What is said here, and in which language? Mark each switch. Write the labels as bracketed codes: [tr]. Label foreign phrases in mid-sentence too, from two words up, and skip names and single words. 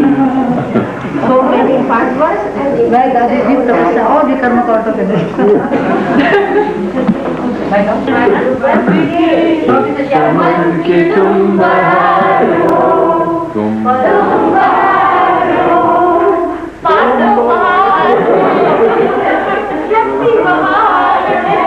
[pt] Vai dar de vida para você, ó, de carnaval, tá vendo? [hi] कि तुम बहार हो, तुम बहार हो, पांडव बहार हो, शक्ति बहार हो।